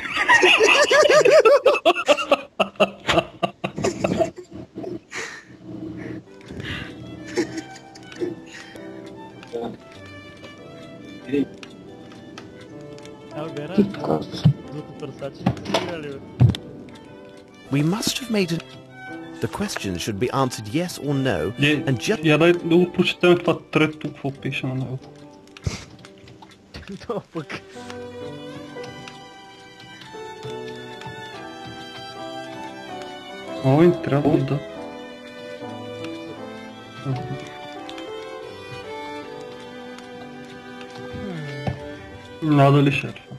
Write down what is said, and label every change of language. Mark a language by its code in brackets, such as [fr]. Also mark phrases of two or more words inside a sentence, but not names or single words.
[bg] Бера, злото търсачи не са играли, бе. [en] We must have made it... The question should be answered yes or no, and just... [bg] Я дай да го прочетем това трето, какво пише на него. Това пък. Ой, трябва да... Надали шерфа.